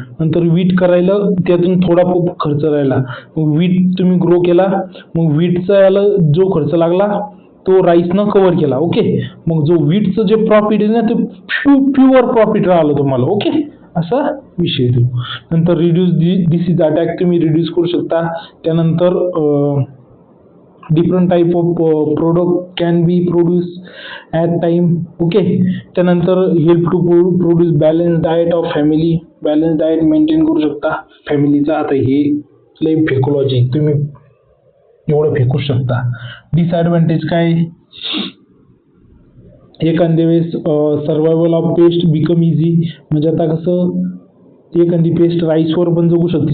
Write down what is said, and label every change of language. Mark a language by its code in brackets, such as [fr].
[mr] नंतर वीट करायला त्यातून थोडा खूप खर्च राहिला. मग वीट तुम्ही ग्रो केला, मग वीटचा याला जो खर्च लागला तो राईसनं कव्हर केला. ओके, मग जो वीटचं जे प्रॉफिट आहे ना ते प्युअर प्रॉफिट राहिलं तुम्हाला. ओके, असा विषय तो. नंतर रिड्यूस डिसीज अटॅक तुम्ही रिड्यूस करू शकता. त्यानंतर [en] Different type of product can be produce at time. Okay. त्यानंतर help to produce balance diet of family. [mr] Balance diet maintain करू शकता फॅमिलीचा. आता हे लई फेकोलॉजी, तुम्ही एवढं फेकू शकता. डिसॲडव्हान्टेज काय? एखाद्या वेळेस [en] Survival of pest become easy. [mr] म्हणजे आता कसं, एखादी पेस्ट राईसवर पण जगू शकते.